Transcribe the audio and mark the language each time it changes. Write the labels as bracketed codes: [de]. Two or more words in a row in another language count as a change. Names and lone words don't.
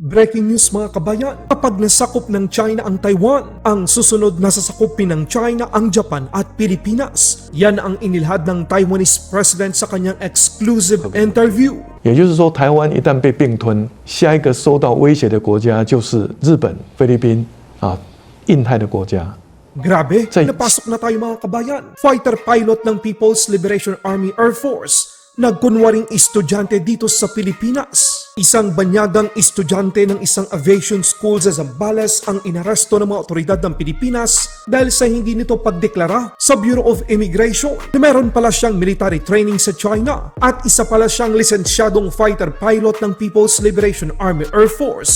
[en] Breaking news [tl] mga kabayan, kapag nasakop ng China ang Taiwan, ang susunod na sasakupin ng China ang Japan at Pilipinas. Yan ang inilahad ng [en] Taiwanese President [tl] sa kanyang [en] exclusive interview. [zh] 也就是说，台湾一旦被并吞，下一个受到威胁的国家就是日本、菲律宾印太的国家。 [tl] Grabe, napasok na tayo mga kabayan. [en] Fighter pilot [tl] ng People's Liberation Army Air Force, nagkunwaring estudyante dito sa Pilipinas. Isang banyagang estudyante ng isang [en] aviation school [tl] sa Zambales ang inaresto ng mga otoridad ng Pilipinas dahil sa hindi nito pagdeklara sa Bureau of Immigration na meron pala siyang [en] military training [tl] sa China at isa pala siyang lisensyadong [en] fighter pilot [tl] ng People's Liberation Army Air Force.